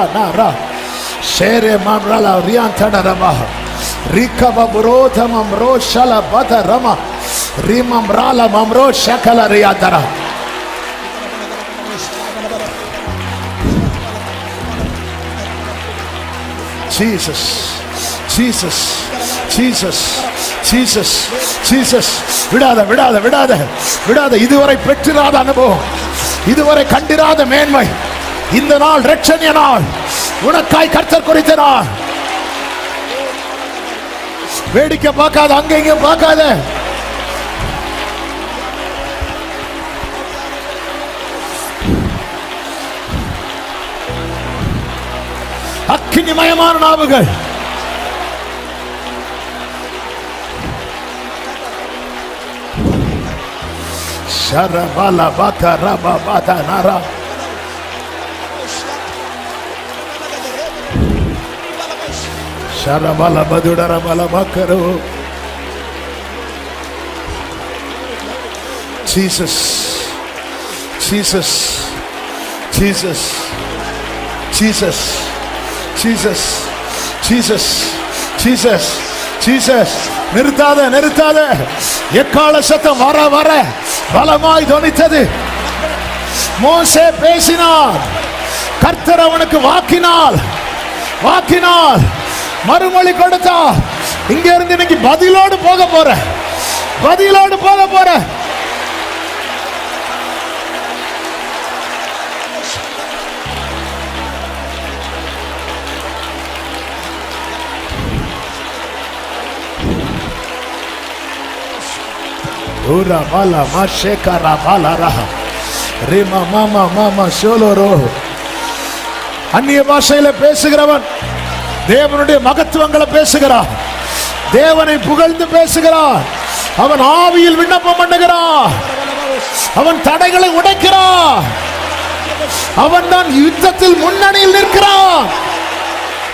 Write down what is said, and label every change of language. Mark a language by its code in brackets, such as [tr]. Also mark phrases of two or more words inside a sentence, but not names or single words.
[ta] nara shere mamrala riantana rama rika babro tamamro shala bata rama rimamrala mamro shakala riantara. Jesus, Jesus, Jesus, Jesus, Jesus. விடாத விடாத விடாத விடாத. இதுவரை பெற்றிராத அனுபவம், இதுவரை கண்டிராத மேன்மை, இந்த நாள் இரட்சணிய நாள், உனக்காய் கர்த்தர் குறித்த நாள். வேடிக்கை பார்க்காத, அங்கெங்க பார்க்காத. அக்கினிமயமான நாவுகள். Sharabala bata raba bata nara. Sharabala badudara bala bakaro. Jesus, Jesus, Jesus, Jesus, Jesus, Jesus, Jesus, Jesus. நிறுத்தாத நிறுத்தாத. எக்கால சத்தம் வர வர பலமாய் தொனித்தது. மோசே பேசினார், கர்த்தர் அவனுக்கு வாக்கினால் மறுமொழி கொடுத்தார். இங்க இருந்து இன்னைக்கு பதிலோடு போக போற, பதிலோடு போக போற. Ura bala mashekara bala raha rima mama mama soloro. அந்நிய பாஷையில பேசுகிறவன் தேவனுடைய மகத்துவங்களை பேசுகிறான், தேவனை புகழ்ந்து பேசுகிறான். அவன் ஆவியில் விண்ணப்பம் பண்ணுகிறான், அவன் தடைகளை உடைக்கிறான். அவன் தான் யுத்தத்தில் முன்னணியில் நிற்கிறான்.